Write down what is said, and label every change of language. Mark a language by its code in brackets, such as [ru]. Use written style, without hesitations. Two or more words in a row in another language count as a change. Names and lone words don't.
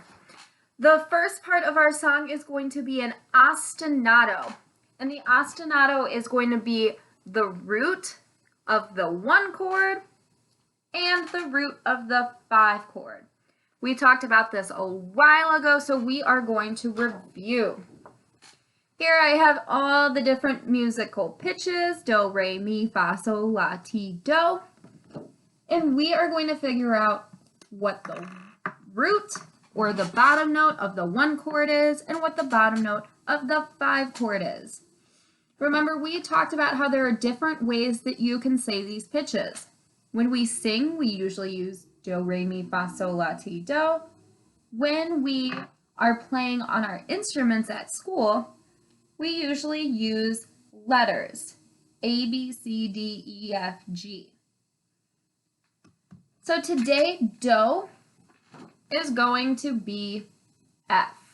[en] The first part of our song is going to be an ostinato, and the ostinato is going to be the root of the 1 chord and the root of the 5 chord. We talked about this a while ago, so we are going to review. Here I have all the different musical pitches, do, re, mi, fa, sol, la, ti, do. And we are going to figure out what the root or the bottom note of the 1 chord is and what the bottom note of the 5 chord is. Remember, we talked about how there are different ways that you can say these pitches. When we sing, we usually use do, re, mi, fa, sol, la, ti, do. When we are playing on our instruments at school, we usually use letters, A, B, C, D, E, F, G. So today, do is going to be F.